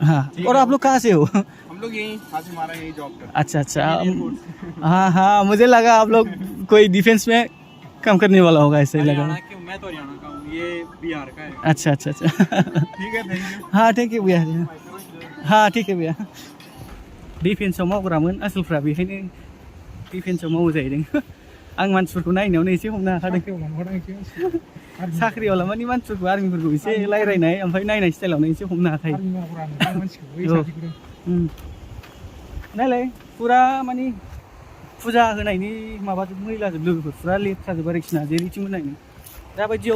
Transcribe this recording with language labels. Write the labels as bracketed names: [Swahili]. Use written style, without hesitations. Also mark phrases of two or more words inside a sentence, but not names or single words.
[Hindi] हाँ और आप लोग कहाँ से हो हम लोग यही हाथी मारा यही जॉब करते अच्छा अच्छा हाँ हाँ मुझे लगा आप लोग कोई डिफेंस में काम करने वाला होगा ऐसे ही लगा मैं तो हरियाणा का हूँ ये बिहार का है अच्छा अच्छा अच्छा ठीक है [English] thank you [Hindi] हाँ थैंक यू भैया हाँ ठीक है भैया [Bodo] डिफेन्सआव मावग्रामोन आसोलफ्रा बेखायनो डिफेन्सआव मावो जाहैदों आं मानसिफोरखौ नायनायावनो एसे हमनो हाखादों साख्रियाव मानि मानसिफोरखौ आर्मिफोरखौ एसे रायज्लायनाय ओमफ्राय नायनाय स्टाइलावनो एसे हमनो हाखायो नायलाय फुरा मानि फुजा होनायनि माबाजोब मैलाजोब लोगोफोर फुरा लेथ्राजोब आरोखि ना जेरैथिंबो नायनो दाबायदियाव